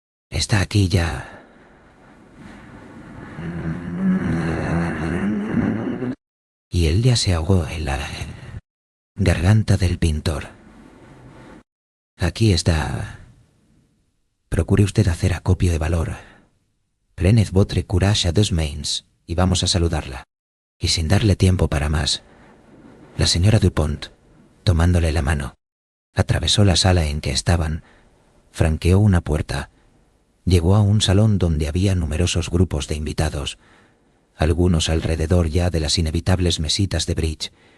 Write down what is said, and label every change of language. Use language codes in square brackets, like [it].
[es] Está aquí ya. Y él ya se ahogó en la garganta del pintor. Aquí está. Procure usted hacer acopio de valor. [fr] Prenez votre courage à deux mains [es] y vamos a saludarla. Y sin darle tiempo para más, la señora Dupont, tomándole la mano, atravesó la sala en que estaban, franqueó una puerta, llegó a un salón donde había numerosos grupos de invitados, algunos alrededor ya de las inevitables mesitas de bridge,